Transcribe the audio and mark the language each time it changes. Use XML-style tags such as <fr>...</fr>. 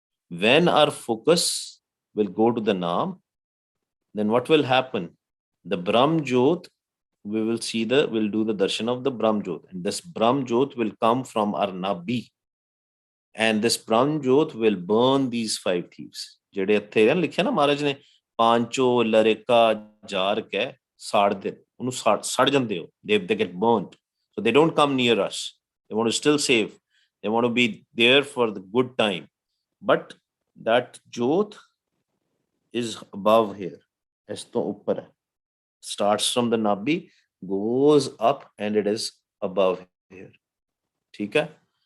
<en>When our focus will go to the Naam, then what will happen? The Brahm Jyot, we'll do the darshan of the Brahm Jyot, and this Brahm Jyot will come from our Nabhi, and this Brahm Jyot will burn these 5 thieves.</en> <pa>ਜਿਹੜੇ ਇੱਥੇ ਲਿਖਿਆ ਨਾ ਮਹਾਰਾਜ ਨੇ, ਪਾਂਚੋ ਲਰੇਕਾ jar ਕੇ ਸਾੜ ਦੇ, ਉਹਨੂੰ ਸੜ ਜਾਂਦੇ ਹੋ,</pa> <en>they get burnt. So they don't come near us. They want to still save. They want to be there for the good time. But that Jyot is above here.</en> <pa>ਇਸ ਤੋਂ ਉੱਪਰ ਹੈ.</pa> <en>Starts from the Nabhi, goes up, and it is above here.</en> <pa>ਠੀਕ ਹੈ?</pa>